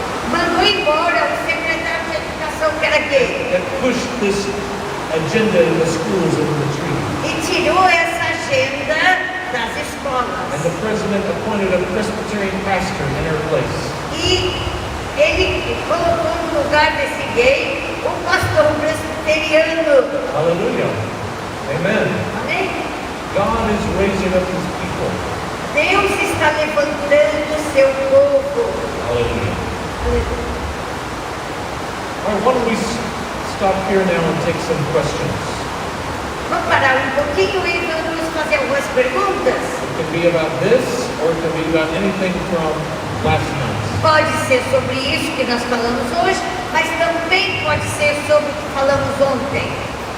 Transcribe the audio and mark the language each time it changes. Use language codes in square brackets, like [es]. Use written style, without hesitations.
[pt] Mandou embora o secretário de educação que era gay. [en] That pushed this agenda in the schools and in the treaty. [pt] E tirou essa agenda das [en] And [pt] escolas. [en] the president appointed a Presbyterian pastor in her place. [pt] E ele colocou no lugar desse gay um pastor presbiteriano. [en] Hallelujah. Amen. [pt] Amém? [en] God is raising up his people. [pt] Deus está levantando o seu povo. [en] Hallelujah. All right, why don't we stop here now and take some questions? [pt] Vamos parar pouquinho e vamos fazer algumas perguntas? [en] It can be about this, or it can be about anything from last night. [pt] Pode ser sobre isso que nós falamos hoje, mas também pode ser sobre o que falamos ontem.